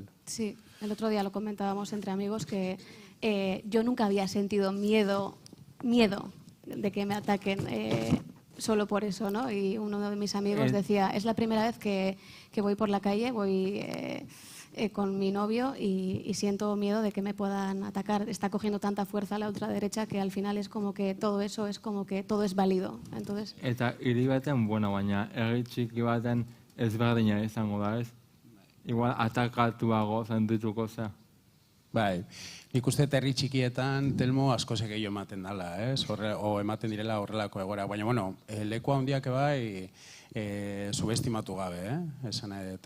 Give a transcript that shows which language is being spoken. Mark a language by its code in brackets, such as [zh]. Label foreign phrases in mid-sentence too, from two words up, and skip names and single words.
[es] Sí, el otro día lo comentábamos entre amigos que yo nunca había sentido miedo de que me ataquen solo por eso, ¿no? Y uno de mis amigos decía, es la primera vez que voy por la calle, voy con mi novio y siento miedo de que me puedan atacar. Está cogiendo tanta fuerza la ultraderecha que al final es como que todo eso es como que todo es válido. Entonces... [eu] Eta hiri baten, baina herri txiki baten ezberdina izango da, ez? Igual atakatuago sentituko zea. Bai, nik uste herri txikietan, Telmo, asko gehiago ematen dela, o ematen direla horrelako egoera. Baina, leku handiak bai subestimatu gabe, esan nahi dut.